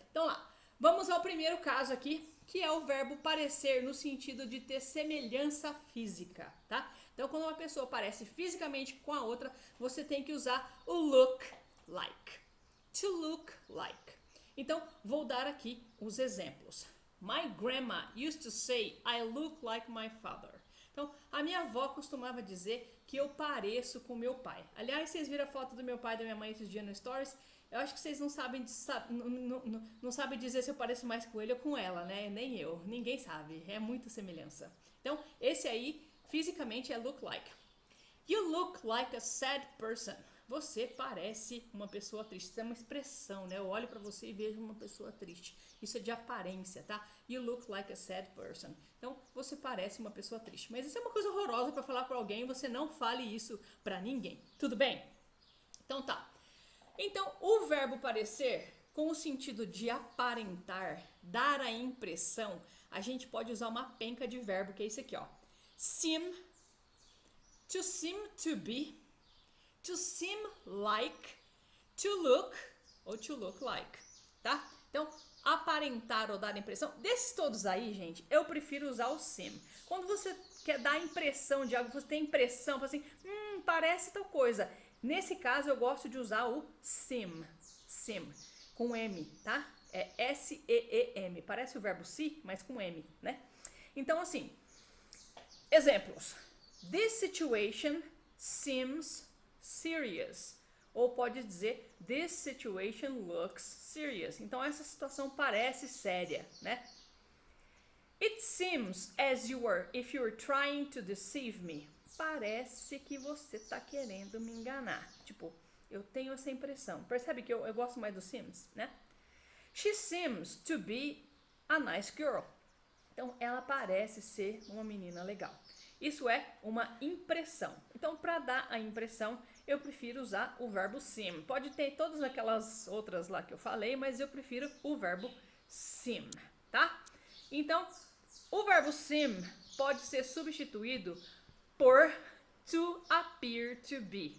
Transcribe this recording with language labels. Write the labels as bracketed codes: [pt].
[pt] Então lá, vamos ao primeiro caso aqui, que é o verbo parecer no sentido de ter semelhança física, tá? Então quando uma pessoa parece fisicamente com a outra, você tem que usar o look like. [en] To look like. [pt] Então vou dar aqui os exemplos. [en] My grandma used to say, I look like my father. [pt] Então, a minha avó costumava dizer que eu pareço com meu pai. Aliás, vocês viram a foto do meu pai e da minha mãe esses dias no Stories? Eu acho que vocês não sabem, não sabem dizer se eu pareço mais com ele ou com ela, né? Nem eu. Ninguém sabe. É muita semelhança. Então, esse aí, fisicamente, é look like. [en] You look like a sad person. [pt] Você parece uma pessoa triste. Isso é uma expressão, né? Eu olho pra você e vejo uma pessoa triste. Isso é de aparência, tá? [en] You look like a sad person. [pt] Então, você parece uma pessoa triste. Mas isso é uma coisa horrorosa pra falar pra alguém. Você não fale isso pra ninguém. Tudo bem? Então tá. Então, o verbo parecer, com o sentido de aparentar, dar a impressão, a gente pode usar uma penca de verbo, que é isso aqui, ó. [en] Seem, to seem to be, to seem like, to look ou to look like, tá? [pt] Então, aparentar ou dar a impressão, desses todos aí, gente, eu prefiro usar o seem. Quando você quer dar a impressão de algo, você tem impressão, assim, parece tal coisa. Nesse caso, eu gosto de usar o seem, seem, com M, tá? É S-E-E-M, parece o verbo see, mas com M, né? Então, assim, exemplos. [en] This situation seems serious. [pt] Ou pode dizer, [en] this situation looks serious. [pt] Então, essa situação parece séria, né? [en] It seems as you were, if you were trying to deceive me. [pt] Parece que você tá querendo me enganar. Tipo, eu tenho essa impressão. Percebe que eu gosto mais do seems, né? [en] She seems to be a nice girl. [pt] Então, ela parece ser uma menina legal. Isso é uma impressão. Então, para dar a impressão, eu prefiro usar o verbo seem. Pode ter todas aquelas outras lá que eu falei, mas eu prefiro o verbo seem, tá? Então, o verbo seem pode ser substituído por to appear to be.